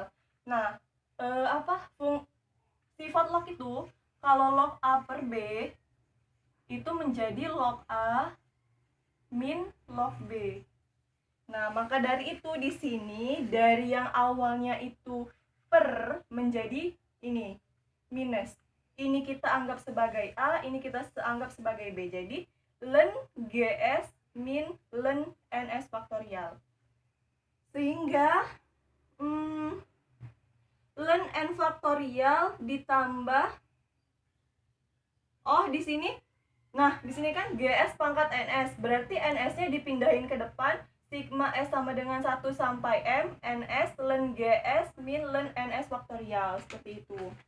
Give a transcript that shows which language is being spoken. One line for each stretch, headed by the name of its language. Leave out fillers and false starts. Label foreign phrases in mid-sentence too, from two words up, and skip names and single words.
Indonesian: Nah, sifat log itu, kalau log A per B itu menjadi log A min log B. Nah, maka dari itu di sini dari yang awalnya itu per menjadi ini minus. Ini kita anggap sebagai A, ini kita anggap sebagai B. Jadi ln GS min ln NS faktorial. Sehingga ln N faktorial ditambah di sini. Nah, di sini kan GS pangkat NS, berarti NS-nya dipindahin ke depan. Sigma S sama dengan 1 sampai M NS ln GS min ln NS faktorial, seperti itu.